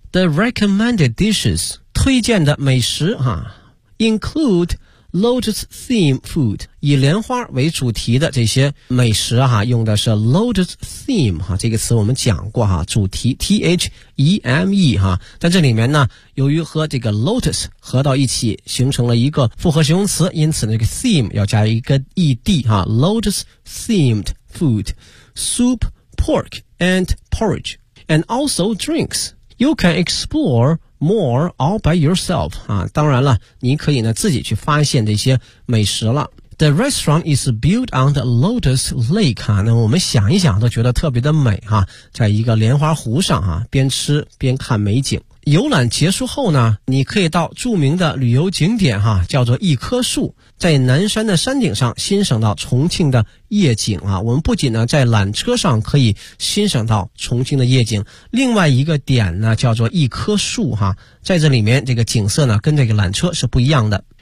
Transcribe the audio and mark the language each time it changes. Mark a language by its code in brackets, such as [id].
[en] The recommended dishes, [zh] 推荐的美食啊， [en] include lotus theme food, [zh] 以莲花为主题的这些美食啊，用的是 lotus theme 啊，这个词我们讲过啊，主题 T-H-E-M-E 啊，在这里面呢由于和这个 lotus 合到一起形成了一个复合形容词，因此这个 theme 要加一个 ed 啊， [en] lotus themed food, soup, porkand porridge, and also drinks. You can explore more all by yourself. [zh] 啊，当然了，你可以呢自己去发现这些美食了。 [en] The restaurant is built on the Lotus Lake. [zh] 啊，那我们想一想都觉得特别的美啊，在一个莲花湖上啊，边吃边看美景。游览结束后呢，你可以到著名的旅游景点哈，叫做一棵树，在南山的山顶上欣赏到重庆的夜景啊。我们不仅呢在缆车上可以欣赏到重庆的夜景，另外一个点呢叫做一棵树哈，在这里面这个景色呢跟这个缆车是不一样的。